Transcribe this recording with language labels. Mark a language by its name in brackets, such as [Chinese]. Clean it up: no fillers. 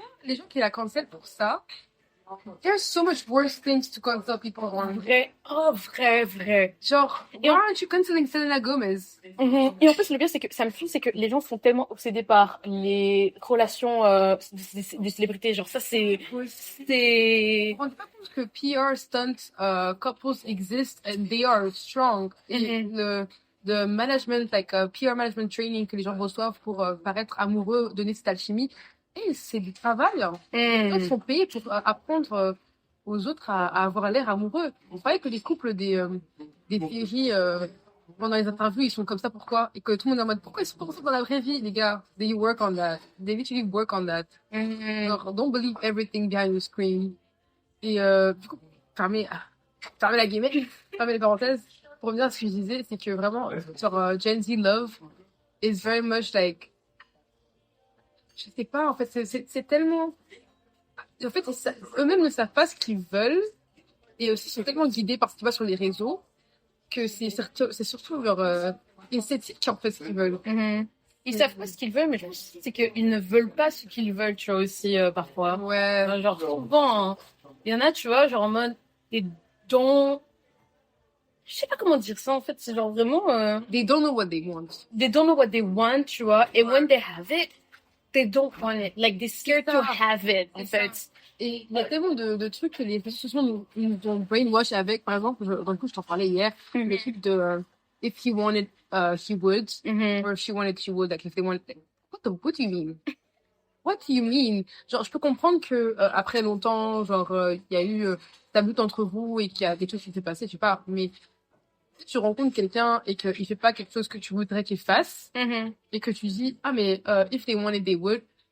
[French] Les gens qui la cancellent pour ça, [English] there's so much worse things to cancel people on. [French] Vrai. Oh, vrai. [English] Genre, why aren't you canceling Selena Gomez? Mhm. [French] Et en plus, le pire, c'est que ça me fume, c'est que les gens sont tellement obsédés par les relations des célébrités. Genre, ça, c'est... On ne rend pas compte que [English] PR stunt couples exist and they are strong. [French] Et le management, [English] like PR management training [French] que les gens reçoivent pour paraître amoureux, donner cette alchimie, et c'est du travail. Les gens sont payés pour apprendre aux autres à avoir l'air amoureux. On croyait que les couples des séries pendant les interviews ils sont comme ça, pourquoi? Et que tout le monde est en mode pourquoi ils sont pas comme ça dans la vraie vie, les gars? [English] They work on that. They literally work on that. Genre, don't believe everything behind the screen. [French] Et du coup, fermez la guillemette, fermez les parenthèses. Pour revenir à ce que je disais, c'est que vraiment, sur Gen Z [English] Love is very much like, [French] je sais pas, en fait, c'est tellement, en fait, eux-mêmes ne savent pas ce qu'ils veulent et aussi sont tellement guidés par ce qui va sur les réseaux que c'est surtout leur esthétique, en fait, ce qu'ils veulent. Ils savent pas ce qu'ils veulent, mais je pense que c'est qu'ils ne veulent pas ce qu'ils veulent, tu vois, aussi, parfois. Ouais. Genre, souvent, hein, il y en a, tu vois, genre en mode, des dons... Je sais pas comment dire ça, en fait, c'est genre vraiment... [English] They don't know what they want. They don't know what they want, [French] tu vois, et [English] when they have it, they don't want it. Like, they're scared to have it, [French] en fait. Et il y a tellement de trucs que les réseaux sociaux nous ont brainwash avec. Par exemple, dans le coup, je t'en parlais hier, le truc de [English] if he wanted, he would, or if she wanted, she would. Like, if they wanted, what do you mean? What do you mean? [French] Genre, je peux comprendre que après longtemps, genre, il y a eu ta lutte entre vous et qu'il y a des choses qui s'est passé, je sais pas. Mais si tu rencontres quelqu'un et qu'il fait pas quelque chose que tu voudrais qu'il fasse, et que tu dis, ah mais [English] if they wanted, they would.